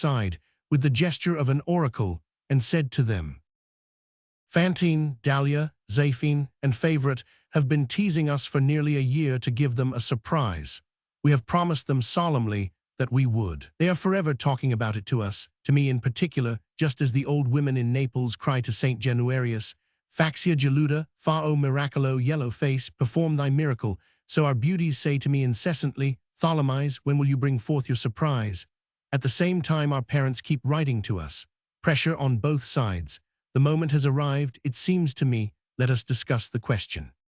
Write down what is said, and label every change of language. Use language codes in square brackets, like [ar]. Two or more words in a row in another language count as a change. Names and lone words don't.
[en] With the gesture of an oracle, and said to them, Fantine, Dahlia, Zéphine, and Favorite have been teasing us for nearly a year to give them a surprise. We have promised them solemnly that we would. They are forever talking about it to us, to me in particular, just as the old women in Naples cry to Saint Januarius, [nap] Faxia geluda, fa o miracolo, [en] yellow face, perform thy miracle. So our beauties say to me incessantly, Tholomyès, when will you bring forth your surprise? At the same time our parents keep writing to us. Pressure on both sides. The moment has arrived, it seems to me, let us discuss the question.